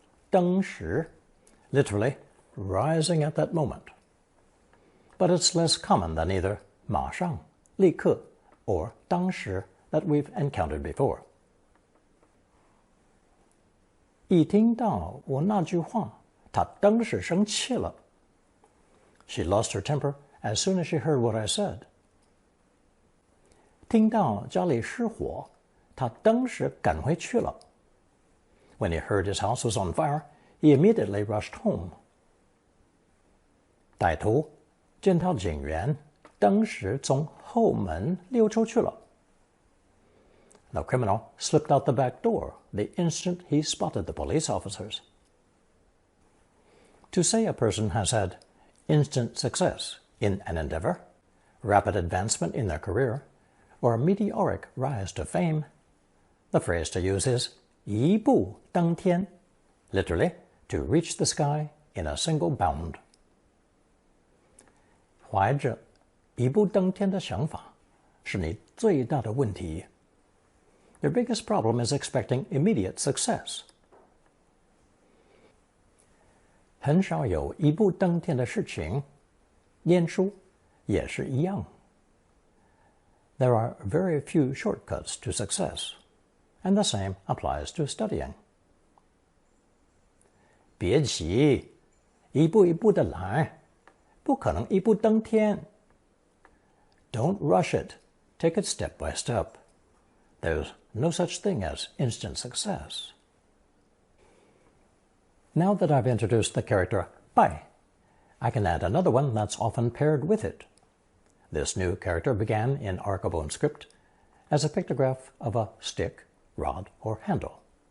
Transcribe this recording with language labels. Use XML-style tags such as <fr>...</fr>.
<en>登时, literally rising at that moment. But it's less common than either 马上,立刻, or 当时 that we've encountered before.</en> <zh>一听到我那句话，她当时生气了。</zh> <en>She lost her temper as soon as she heard what I said.</en> <zh>听到家里失火，他当时赶回去了。</zh> <en>When he heard his house was on fire, he immediately rushed home.</en> <zh>歹徒见到警员，当时从后门溜出去了。</zh> <en>The criminal slipped out the back door the instant he spotted the police officers. To say a person has had instant success in an endeavor, rapid advancement in their career, or a meteoric rise to fame, the phrase to use is 一步登天, literally, to reach the sky in a single bound.</en> <zh>怀着一步登天的想法是你最大的问题。</zh> <en>Your biggest problem is expecting immediate success.</en> <zh>很少有一步登天的事情，念书也是一样。</zh> <en>There are very few shortcuts to success, and the same applies to studying.</en> <zh>别急，一步一步的来，不可能一步登天。</zh> <en>Don't rush it. Take it step by step. There's no such thing as instant success. Now that I've introduced the character 拜, I can add another one that's often paired with it. This new character began in Archibone script as a pictograph of a stick, rod, or handle.</en>